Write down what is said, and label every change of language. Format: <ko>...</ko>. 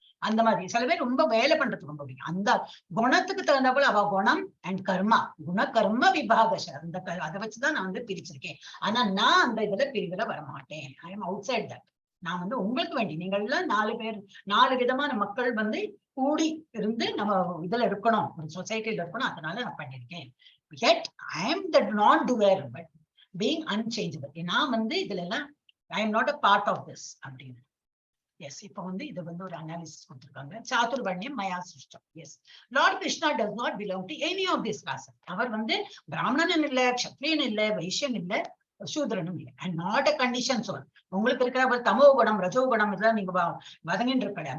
<ta>அந்த மாதிரி சில பேர் ரொம்ப வேலை பண்றதுக்கு ரொம்ப பிடிக்கும். அந்த குணத்துக்கு தகுந்த போல அவ குணம் அண்ட் கர்மா, கர்ம விபாகஷ அந்த அதை வச்சுதான் நான் பிரிச்சிருக்கேன். ஆனா நான் அந்த இதுல பிரிவுல வரமாட்டேன்.</ta> <en>I am outside that.</en> <ta>நான் உங்களுக்கு வேண்டி நீங்கள் எல்லாம் 4 பேர் 4 விதமான மக்கள் கூடி இருந்து நம்ம இதுல இருக்கணும், ஒரு சொசைட்டில இருக்கணும். அதனால நான் பண்ணிருக்கேன்.</ta> <en>Yet I am the non-doer, but being unchangeable.</en> <ta>நான் இதுல எல்லாம்</ta> <en>I am not a part of this</en> <ta>அப்படின்னு. எஸ், இப்ப இது ஒரு அனாலிசிஸ் கொடுத்திருக்காங்க. சாதுர்வர்ணியம் மயா சிருஷ்டம்.</ta> <en>Yes, Lord Krishna does not belong to any of this classes.</en> <ta>அவர் பிராமணன் இல்ல, கஷத்ரியன் இல்ல, வைஷ்யன் இல்ல, சூத்ரனும் இல்லை.</ta> <en>And not a condition soul.</en> <ta>உங்களுக்கு இருக்கிற தமோ குணம், ரஜோ குணம் இதெல்லாம் நீங்க வதங்கின்ற கிடையாது.</ta>